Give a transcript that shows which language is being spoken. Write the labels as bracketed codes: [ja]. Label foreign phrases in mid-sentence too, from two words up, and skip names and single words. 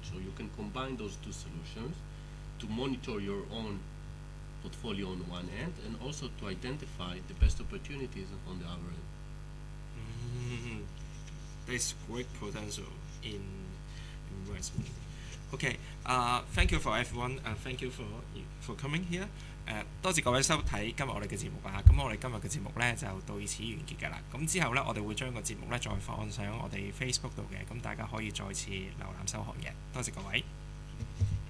[en] So you can combine those two solutions to monitor your own portfolio on one end and also to identify the best opportunities on the other end. There's great potential in investment. Okay, thank you for everyone. Thank you for coming here. [yue] 多謝各位收睇今日我哋嘅節目啊！咁我哋今日嘅節目呢就到此完結㗎啦。咁之後呢，我哋會將個節目呢再放上我哋 Facebook 度嘅，咁大家可以再次瀏覽收看嘅。多謝各位。